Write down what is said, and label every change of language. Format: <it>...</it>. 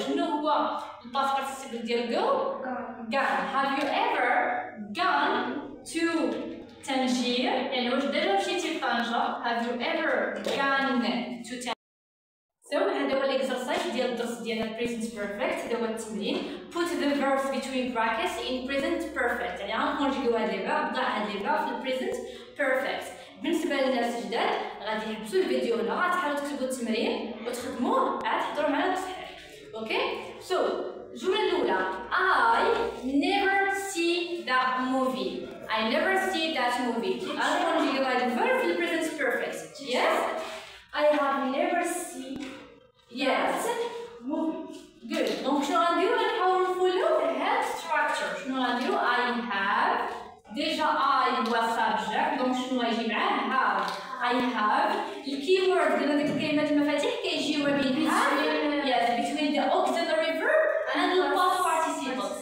<ar>شنو هو الباست بارتيسيبل ديال go؟ gone.</ar> <en>have you ever gone to Tangier</en> <ar>يعني واش ديجا مشيتي لطنجة؟</ar> <en>have you ever gone to Tangier?</en> <ar>سو هذا هو الاكسرسايز ديال الدرس ديال</ar> <en>present perfect.</en> <ar>هذا هو التمرين.</ar> <en>put the verbs between brackets in present perfect،</en> <ar>يعني غنكونجيوها دابا، نضعها دابا في present perfect. بالنسبه للناس الجداد غادي يحبسوا الفيديو هنا، غتحاولوا تكتبوا التمرين وتخدموه عاد تحضروا معنا التصحيح. اوكي، سو الجمله الاولى</ar> <en>I never see that movie. I never see that movie. I'm going to give the verb in the present perfect. Yes? I have never seen Yes. movie. Good.</en> <fr>Donc</fr> <ar>شنو غنديرو؟ غنحاولوا نفولو هاد structure. شنو غنديرو؟</ar> <en>I have.</en> <fr>Déjà</fr> <ar>I هو subject. donc شنو غيجي معاه؟ have.</ar> <en>I have.</en> <ar>الكيورد ديال هذيك الكلمات المفاتيح كيجيو ما بين have.</ar> <en>Yes, between the auxiliary verb and the past participle.</en>